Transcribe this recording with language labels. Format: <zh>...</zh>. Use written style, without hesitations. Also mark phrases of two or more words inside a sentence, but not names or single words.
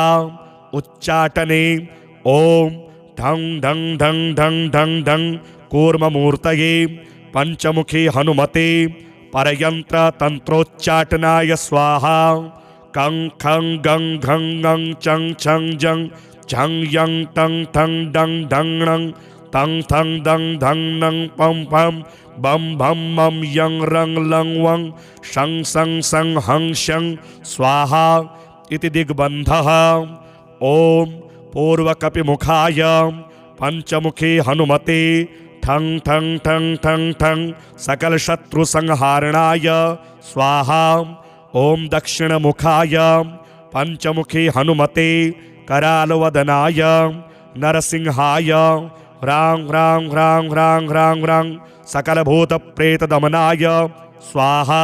<sa>उच्चाटने ओम ढं ढं ढं ढं ढं ढं कूर्ममूर्तये पंचमुखी हनुमते परयंत्र तंत्रोच्चाटनाय स्वाहा। कं खं गं घं गं चं छं जं झं यं टं ठं डं ढं णं तं थं दं धं नं पं पं बम भम मम यं रं लं वं शं सं सं हं शं स्वाहा इति दिग्बन्धः। ओम पूर्वकपिमुखाय पंचमुखी हनुमते ठं ठं ठं ठं ठं सकलशत्रुसंहारणाय स्वाहा। ओम दक्षिणमुखाय पंचमुखी हनुमते करालवदनाय नरसिंहाय ह्रां ह्रां ह्रां ह्रां ह्रां ह्रां सकलभूतप्रेतदमनाय स्वाहा।</sa>